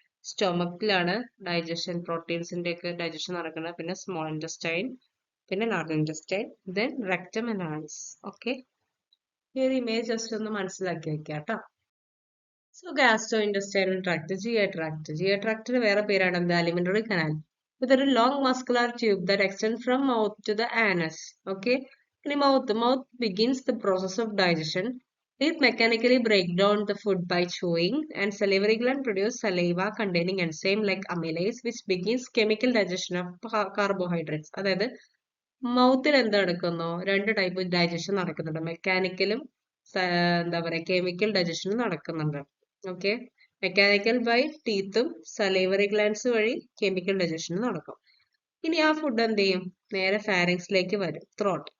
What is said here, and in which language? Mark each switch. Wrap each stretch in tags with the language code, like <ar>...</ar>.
<ml>സ്റ്റൊമക്കിലാണ് digestion, പ്രോട്ടീൻസിന്റെ ഒക്കെ digestion നടക്കുന്നത്.</ml> <en>പിന്നെ small intestine, പിന്നെ large intestine, then rectum and anus.</en> <ml>Okay, ഈ ഒരു ഇമേജ് ജസ്റ്റ് ഒന്ന് മനസ്സിലാക്കി വെക്കാം കേട്ടോ.</ml> <en>So gastrointestinal tract, GI tract. GI tract</en> <ml>വേറെ പേരാണ് എന്ത്?</ml> <en>Alimentary canal. With a long muscular tube that extends from mouth to the anus. Okay. In mouth begins the process of digestion. It mechanically break down the food by chewing, and salivary gland produce saliva containing enzyme like amylase, which begins chemical digestion of carbohydrates.</en> <ml>അതായത് മൗത്തിൽ എന്താ നടക്കുന്നോ? രണ്ട് type digestion നടക്കുന്നുണ്ട്. മെക്കാനിക്കലും എന്താ പറയുക chemical ഡൈജഷനും നടക്കുന്നുണ്ട്. Okay, mechanical by ടീത്തും salivary glands വഴി chemical ഡൈജഷനും നടക്കും. ഇനി ആ ഫുഡ് എന്ത് ചെയ്യും? നേരെ ഫാരിങ്സിലേക്ക് വരും, ത്രോട്ട്.</ml>